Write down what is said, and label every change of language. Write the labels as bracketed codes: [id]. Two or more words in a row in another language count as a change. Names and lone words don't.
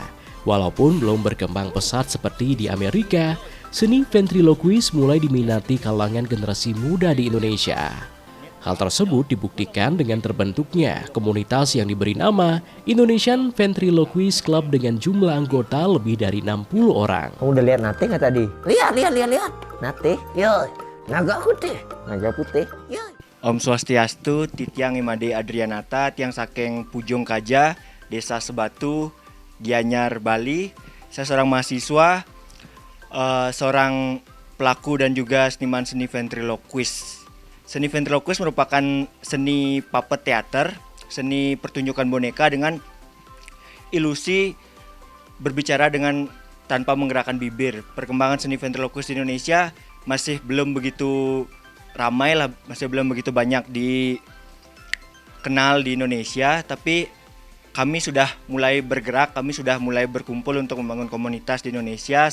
[id] Walaupun belum berkembang pesat seperti di Amerika, seni ventriloquis mulai diminati kalangan generasi muda di Indonesia. Hal tersebut dibuktikan dengan terbentuknya komunitas yang diberi nama Indonesian Ventriloquist Club dengan jumlah anggota lebih dari 60 orang. Kamu udah lihat Nate nggak tadi? Lihat. Nate, Yo, naga putih. naga putih. Yo. [ban] Om Swastiastu, Titiang Imade Adrianata, Tiang Saking Pujung Kaja, Desa Sebatu, Gianyar, Bali. [id] Saya seorang mahasiswa, seorang pelaku dan juga seniman seni ventriloquist. Seni ventriloquist merupakan seni [en] puppet teater, [id] seni pertunjukan boneka dengan ilusi berbicara dengan tanpa menggerakkan bibir. Perkembangan seni ventriloquist di Indonesia masih belum begitu ramai lah, masih belum begitu banyak dikenal di Indonesia, tapi kami sudah mulai bergerak, kami sudah mulai berkumpul untuk membangun komunitas di Indonesia.